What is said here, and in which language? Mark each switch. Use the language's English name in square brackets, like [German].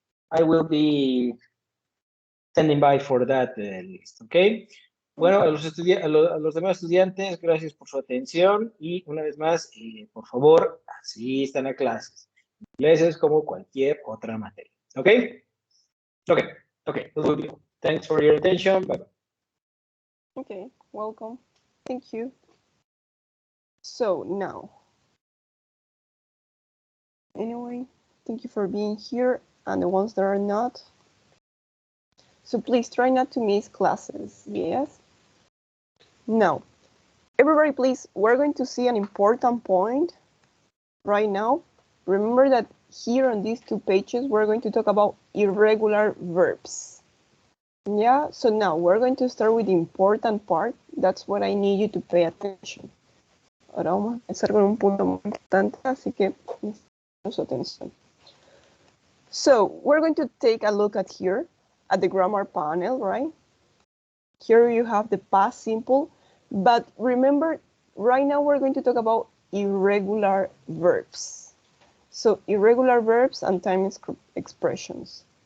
[English] I will be standing by for that list, okay? [Spanish] Bueno, a los demás estudiantes, gracias por su atención y una vez más, por favor, asistan a clases. Inglés es como cualquier otra materia, ¿ok? [English] Okay, that will be all. Thanks for your attention. Bye-bye. Okay, welcome. Thank you. So now, anyway, thank you for being here, and the ones that are not. So please try not to miss classes, yes? Now, everybody please, we're going to see an important point right now. Remember that here on these 2 pages, we're going to talk about irregular verbs. Yeah, so now we're going to start with the important part. That's what I need you to pay attention. [Spanish] Ahora vamos a empezar con un punto muy importante, así que necesitamos su atención. [English] So we're going to take a look at here at the grammar panel, right? Here you have the past simple, but remember, right now we're going to talk about irregular verbs. So irregular verbs and time expressions.